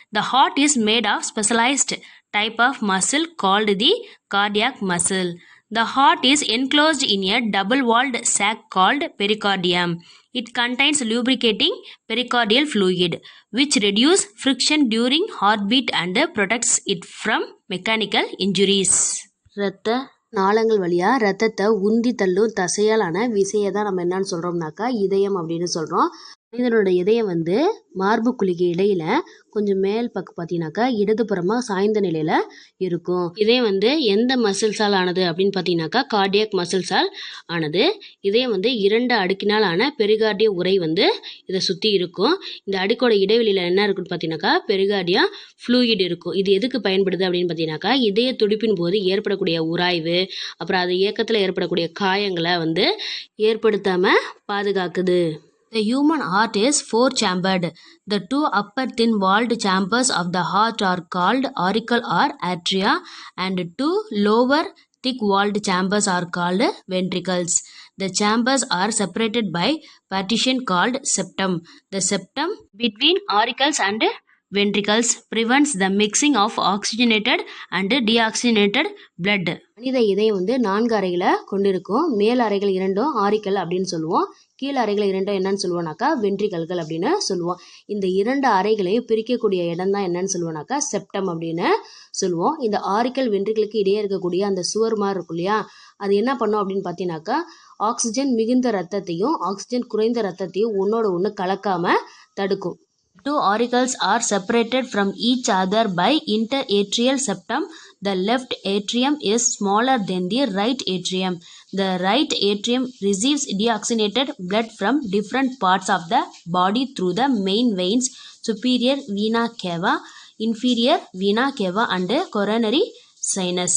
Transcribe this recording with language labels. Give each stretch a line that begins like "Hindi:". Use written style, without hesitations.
English: The heart is made of specialized type of muscle called the cardiac muscle. The heart is enclosed in a double-walled sac called pericardium. It contains lubricating pericardial fluid, which reduces friction during heartbeat and protects it from mechanical injuries.
Tamil: இரத்த நாளங்கள் வழியாக ரத்தத்தை உந்தி தள்ளும் தசையாலான விசையை தான் நம்ம என்னன்னு சொல்கிறோம்னாக்கா இதயம் அப்படின்னு சொல்கிறோம். மனிதனோட இதயம் மார்பு குழிக்கு இடையில கொஞ்சம் மேல் பக்கம் பார்த்தீங்கன்னாக்கா இடதுபுறமாக சாய்ந்த நிலையில் இருக்கும். இதயம் எந்த மசில்ஸால் ஆனது அப்படின்னு பார்த்தீங்கன்னாக்கா கார்டியாக் மசில்ஸால் ஆனது. இதயம் 2 அடுக்கினால் ஆன பெரிகார்டிய உறை இதை சுற்றி இருக்கும். இந்த அடுக்கோட இடைவெளியில் என்ன இருக்குன்னு பார்த்தீங்கன்னாக்கா பெரிகார்டியா ஃப்ளூயிட் இருக்கும். இது எதுக்கு பயன்படுது அப்படின்னு பார்த்தீங்கன்னாக்கா இதய துடிப்பின் போது ஏற்படக்கூடிய உராய்வு, அப்புறம் அது இயக்கத்தில் ஏற்படக்கூடிய காயங்களை ஏற்படுத்தாமல் பாதுகாக்குது.
English: The human heart is four-chambered. The 2 upper thin-walled chambers of the heart are called auricle or atria, and 2 lower thick-walled chambers are called ventricles. The chambers are separated by partition called septum. The septum between auricles and ventricles prevents the mixing of oxygenated and deoxygenated blood.
Tamil: மனித இதயம் 4 அறைகளை கொண்டிருக்கும். மேல் அறைகள் 2 auricle அப்படின்னு சொல்லுவோம். கீழ் அறைகள் 2 என்னன்னு சொல்லுவோம்னாக்கா வென்ட்ரிகல்கள் அப்படின்னு சொல்லுவோம். இந்த 2 அறைகளையும் பிரிக்கக்கூடிய இடம் தான் என்னன்னு சொல்லுவோம்னாக்கா செப்டம் அப்படின்னு சொல்லுவோம். இந்த ஆரிக்கல் வென்ட்ரிகலுக்கு இடையே இருக்கக்கூடிய அந்த சுவர் மாதிரி இருக்கும் இல்லையா, அது என்ன பண்ணும் அப்படின்னு பார்த்தீங்கன்னாக்கா ஆக்சிஜன் மிகுந்த ரத்தத்தையும் ஆக்சிஜன் குறைந்த ரத்தத்தையும் ஒன்னோட ஒன்று கலக்காம தடுக்கும்.
English: 2 auricles are separated from each other by interatrial septum. The left atrium is smaller than the right atrium. The right atrium receives deoxygenated blood from different parts of the body through the main veins, superior vena cava, inferior vena cava, and coronary sinus.